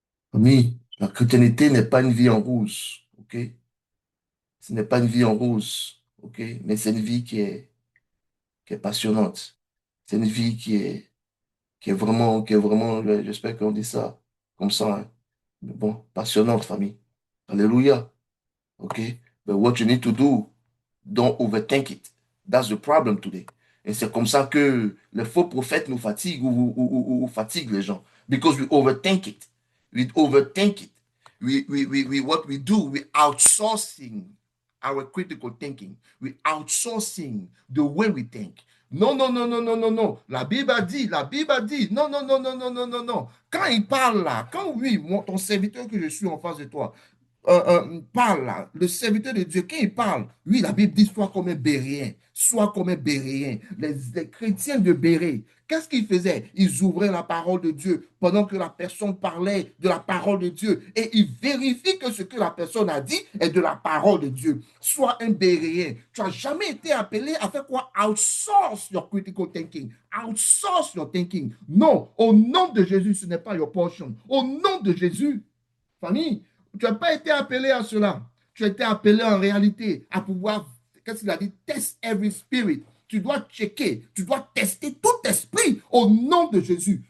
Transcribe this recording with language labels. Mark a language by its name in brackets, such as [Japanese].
[French] Famille, la chrétienté n'est pas une vie en rose, ok? Ce n'est pas une vie en rose, ok? Mais c'est une vie qui est passionnante. C'est une vie qui est vraiment, j'espère qu'on dit ça comme ça, hein. Mais bon, passionnante, famille. Alléluia. OK? [English] But what you need to do, don't overthink it. That's the problem today. [French] Et c'est comme ça que les faux prophètes nous fatiguent ou fatiguent les gens. [English] Because we overthink it. We overthink it. What we do, we outsourcing our critical thinking. We outsourcing the way we think. [French] Non, non, non, non, non, non, non. La Bible a dit, non, non, non, non, non, non, non, non. Quand il parle là, quand oui, ton serviteur que je suis en face de toi, parle là, le serviteur de Dieu, quand il parle, oui, la Bible dit sois comme un Béréen, sois comme un Béréen. Les chrétiens de Bérée, qu'est-ce qu'ils faisaient? Ils ouvraient la parole de Dieu pendant que la personne parlait de la parole de Dieu et ils vérifient que ce que la personne a dit est de la parole de Dieu. Sois un Béréen. Tu n'as jamais été appelé à faire quoi? [English] Outsource your critical thinking. Outsource your thinking. [French] Non, au nom de Jésus, ce n'est pas [English] your portion. [French] Au nom de Jésus, famille, tu n'as pas été appelé à cela. Tu as été appelé en réalité à pouvoir, qu'est-ce qu'il a dit? [English] Test every spirit. [French] Tu dois checker, tu dois tester tout esprit au nom de Jésus.